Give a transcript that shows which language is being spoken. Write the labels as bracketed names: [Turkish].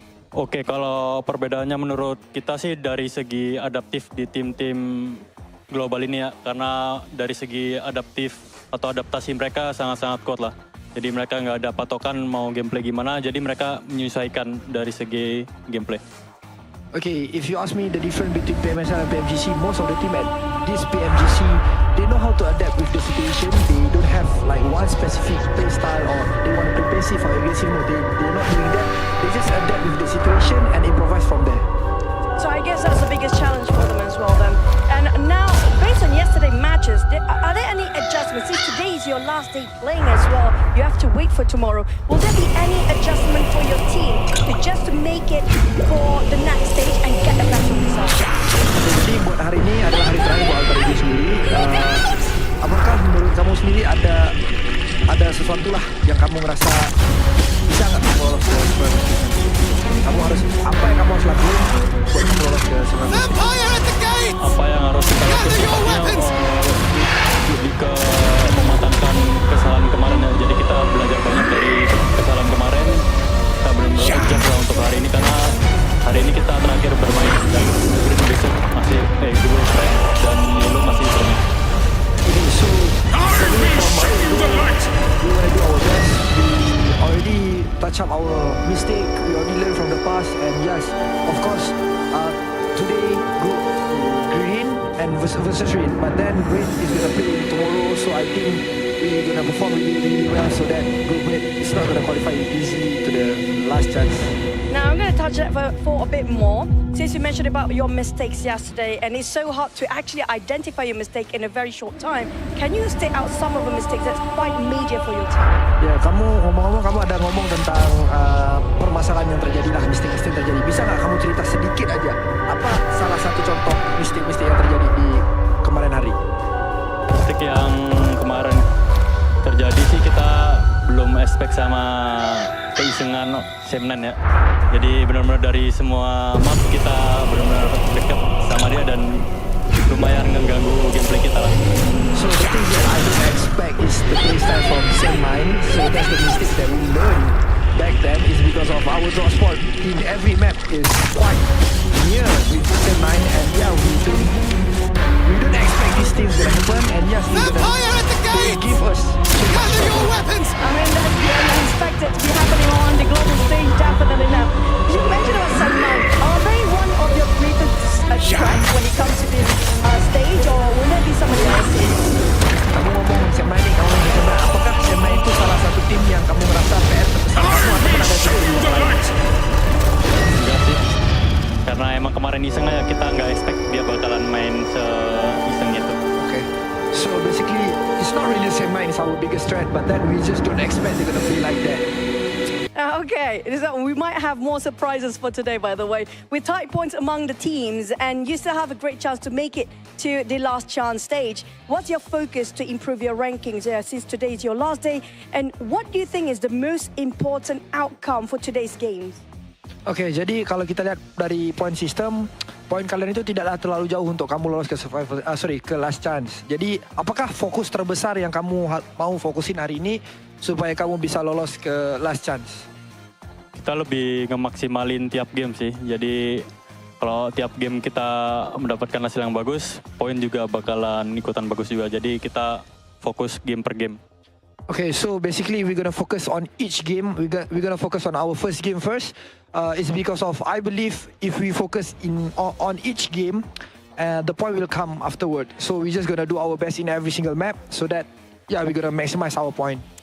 [Indonesian] Oke, kalau perbedaannya menurut kita sih dari segi adaptif di tim-tim global ini ya. Karena dari segi adaptif atau adaptasi mereka sangat-sangat kuat lah. Jadi mereka nggak ada patokan mau gameplay gimana, jadi mereka menyesuaikan dari segi gameplay. [English] Okay, if you ask me the difference between PMSL and PMGC, most of the team at this PMGC, they know how to adapt with the situation. They don't have like one specific play style or they want to play passive or aggressive. No, they're not doing that. They just adapt with the situation and improvise from there. So I guess that's the biggest challenge for them as well then. And now, based on yesterday's matches, are there any adjustments? Since today is your last day playing as well, you have to wait for tomorrow. Will there be any adjustment for your team to make it for the next stage and get a better result? [Indonesian] Jadi buat hari ini adalah hari terakhir buat Alter Ego sendiri. Apakah menurut kamu sendiri ada sesuatu lah yang kamu ngerasa bisa nggak kamu lolos ke Super? Kamu harus apa yang kamu harus lakuin buat kamu lolos ke Super? Apa yang harus kita lakukan? Lebih ke mematangkan kesalahan kemarin ya. Jadi kita belajar banyak dari kesalahan kemarin. Kita benar-benar adjust lah untuk hari ini karena hari ini kita terakhir bermain dan besok masih dua strike dan Lulu masih bermain. [English] Okay, so we want to do our best. We already touch up our mistake. We already learn from the past, and yes, of course, today group green and versus red. But then red is gonna play tomorrow, so I think we're gonna perform really well, so that group red is not gonna qualify easily to the last chance. Now I'm going to touch that for a bit more. Since you mentioned about your mistakes yesterday, and it's so hard to actually identify your mistake in a very short time, can you state out some of the mistakes that's quite major for your team? [Indonesian] Ya, kamu ngomong-ngomong, kamu ada ngomong tentang permasalahan yang terjadi lah, mistik-mistik terjadi. Bisa nggak kamu cerita sedikit aja, apa salah satu contoh mistik-mistik yang terjadi di kemarin hari? Mistik yang kemarin terjadi sih kita belum expect sama keisengan Semnan ya. Jadi benar-benar dari semua map kita benar-benar dekat sama dia dan lumayan mengganggu gameplay kita lah. [English] So the thing that I don't expect is the playstyle from Semnan. So that's the mistake that we learned back then is because of our draw spot in every map is quite near with Semnan, and yeah, we don't expect these things to happen, and yes, they give us your weapons. I mean, that's the unexpected to be happening on the global stage, definitely now. You mentioned about Semnan. Are they one of your greatest threats when it comes to this stage, or will there be somebody else? [Indonesian] Kamu ngomong Semnan ini, kamu ngomong Semnan. Apakah Semnan itu salah satu tim yang kamu merasa PR terbesar kamu atau ada tim yang lain? Enggak sih. Karena emang kemarin iseng aja, kita nggak expect dia bakalan main se-iseng itu. [English] Okay. So basically, it's not really Semnan is our biggest threat, but then we just don't expect they're gonna play like that. Okay, we might have more surprises for today, by the way. With tight points among the teams, and you still have a great chance to make it to the last chance stage. What's your focus to improve your rankings since today is your last day? And what do you think is the most important outcome for today's games? [Indonesian] Oke, jadi kalau kita lihat dari point system, poin kalian itu tidaklah terlalu jauh untuk kamu lolos ke ke last chance. Jadi, apakah fokus terbesar yang kamu mau fokusin hari ini supaya kamu bisa lolos ke last chance? Kita lebih ngemaksimalin tiap game sih. Jadi, kalau tiap game kita mendapatkan hasil yang bagus, poin juga bakalan ikutan bagus juga. Jadi, kita fokus game per game. [English] Okay, so basically we're gonna focus on each game. We're gonna focus on our first game first. It's because of I believe if we focus on each game, the point will come afterward. So we're just gonna do our best in every single map, so that we're gonna maximize our point.